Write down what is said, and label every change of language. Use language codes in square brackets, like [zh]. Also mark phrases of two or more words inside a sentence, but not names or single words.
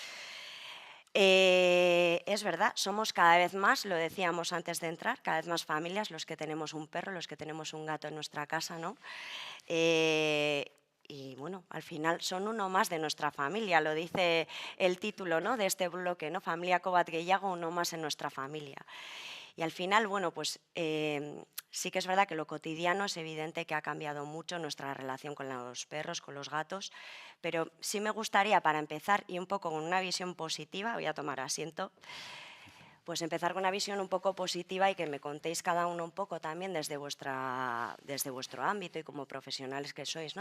[es] Es verdad, somos cada vez más, lo decíamos antes de entrar, cada vez más familias los que tenemos un perro, los que tenemos un gato en nuestra casa, ¿no? Y bueno, al final son uno más de nuestra familia, lo dice el título, ¿no? De este bloque, ¿no? [eu] Familiako bat gehiago, [es] uno más en nuestra familia. Y al final, bueno, pues sí que es verdad que lo cotidiano es evidente que ha cambiado mucho nuestra relación con los perros, con los gatos, pero sí me gustaría, para empezar, y un poco con una visión positiva, voy a tomar asiento, pues empezar con una visión un poco positiva y que me contéis cada uno un poco también desde vuestro ámbito y como profesionales que sois, ¿no?